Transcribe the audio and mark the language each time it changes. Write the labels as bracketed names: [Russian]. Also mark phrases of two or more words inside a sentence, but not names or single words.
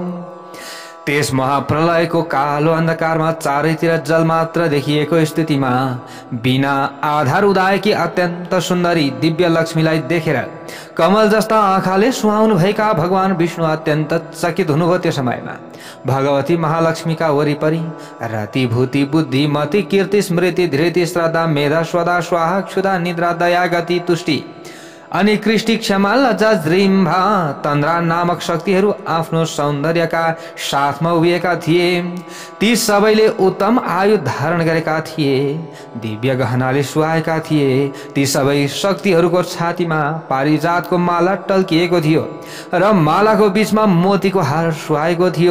[Nepali] त्यस महाप्रलयको कालो अन्धकारमा चारैतिर जल मात्र देखिएको स्थितिमा बिना आधार उदाएकी अत्यन्त सुन्दरी दिव्य लक्ष्मीलाई देखेर कमल जस्ता आँखाले सुहाउनु भएका भगवान विष्णु अत्यन्त चकित हुनुभयो। त्यो समयमा भगवती महालक्ष्मीका वरिपरि रति भूति बुद्धि मति कीर्ति स्मृति धृति श्रद्धा मेधा स्वदा स्वाहा क्षुधा निद्रा दया गति तुष्टि अनि कृष्टि क्षमा लज्जा जृम्भा तन्द्रा नामक शक्तिहरू आफ्नो सौन्दर्यका साथमा उभिएका थिए। ती सबैले उत्तम आयु धारण गरेका थिए, दिव्य गहनाले सुहाएका थिए। ती सबै शक्तिहरूको छातीमा पारिजातको माला टल्किएको थियो र मालाको बीचमा मोतीको हार सुहाएको थियो।